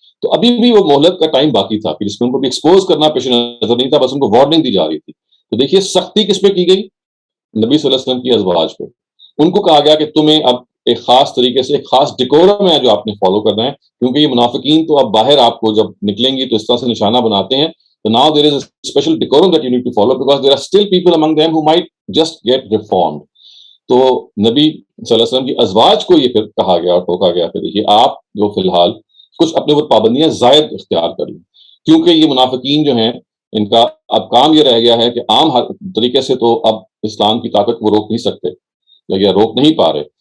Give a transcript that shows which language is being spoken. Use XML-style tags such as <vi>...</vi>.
<ur>تو ابھی بھی وہ مہلت کا ٹائم باقی تھا کہ جس میں ان کو بھی ایکسپوز کرنا پیش نظر نہیں تھا، بس ان کو وارننگ دی جا رہی تھی. تو دیکھیے سختی کس پہ کی گئی؟ نبی صلی اللہ علیہ وسلم کی ازواج پہ. ان کو کہا گیا کہ تمہیں اب ایک خاص طریقے سے ایک خاص ڈیکورم ہے جو آپ نے فالو کرنا ہے، کیونکہ یہ منافقین تو اب باہر آپ کو جب نکلیں گی تو اس طرح سے نشانہ بناتے ہیں. تو</ur> <en>now there is a special decorum that you need to follow because there are still people among them who might just get reformed.</en> <ur>تو نبی صلی اللہ علیہ وسلم کی ازواج کو یہ پھر کہا گیا اور ٹوکا گیا کہ دیکھیے آپ جو فی الحال کچھ اپنے اوپر پابندیاں زائد اختیار کر لیں، کیونکہ یہ منافقین جو ہیں ان کا اب کام یہ رہ گیا ہے کہ عام طریقے سے تو اب اسلام کی طاقت وہ روک نہیں سکتے یا روک نہیں پا رہے.</ur>